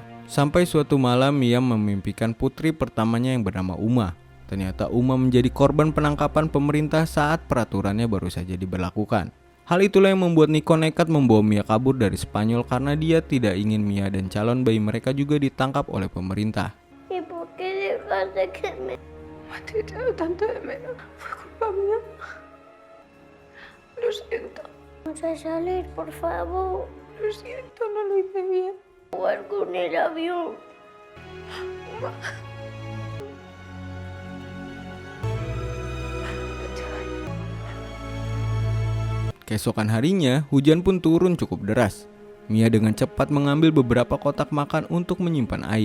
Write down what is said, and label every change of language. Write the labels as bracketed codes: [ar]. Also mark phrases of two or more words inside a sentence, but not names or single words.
[id] Sampai suatu malam Mia memimpikan putri pertamanya yang bernama Uma. Ternyata Uma menjadi korban penangkapan pemerintah saat peraturannya baru saja diberlakukan. Hal itulah yang membuat Nico nekat membawa Mia kabur dari Spanyol karena dia tidak ingin Mia dan calon bayi mereka juga ditangkap oleh pemerintah. [es] ¿Y por qué dejaste que me he echado tanto de menos? Fue culpa mía. Lo siento. Vamos a salir, por favor. Lo siento, no lo hice bien. Jugar con el avión. [id] Keesokan harinya, hujan pun turun cukup deras. Mia dengan cepat mengambil beberapa kotak makan untuk menyimpan air.